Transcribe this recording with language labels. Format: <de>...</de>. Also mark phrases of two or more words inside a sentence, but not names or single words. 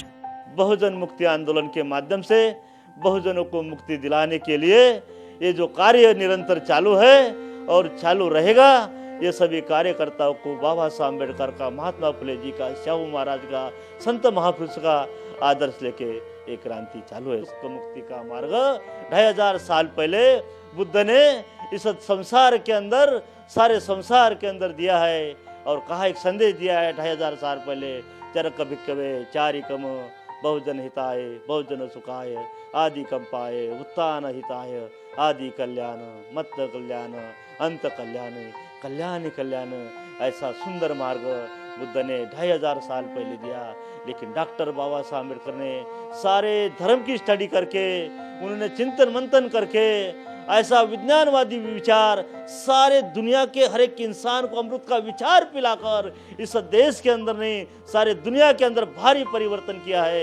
<hi>बहुजन मुक्ति आंदोलन के माध्यम से बहुजनों को मुक्ति दिलाने के लिए ये जो कार्य निरंतर चालू है और चालू रहेगा, ये सभी कार्यकर्ताओं को बाबा साहब अम्बेडकर का, महात्मा फुले जी का, श्याम महाराज का, संत महापुरुष का आदर्श लेके एक क्रांति चालू है। उसको मुक्ति का मार्ग 2500 साल पहले बुद्ध ने इस संसार के अंदर, सारे संसार के अंदर दिया है और कहा, एक संदेश दिया है 2500 साल पहले,</hi> <pi>चरक भिक्खवे चारिकम बहुजन हिताय बहुजन सुखाय आदि कंपाय उत्थान हिताय आदि कल्याण मत कल्याण अंत कल्याण कल्याण कल्याण।</pi> <hi>ऐसा सुंदर मार्ग बुद्ध ने 2500 साल पहले दिया। लेकिन डॉक्टर बाबा साहब अम्बेडकर ने सारे धर्म की स्टडी करके, उन्होंने चिंतन मंथन करके ऐसा विज्ञानवादी विचार सारे दुनिया के हर एक इंसान को अमृत का विचार पिलाकर इस देश के अंदर नहीं, सारे दुनिया के अंदर भारी परिवर्तन किया है।</hi>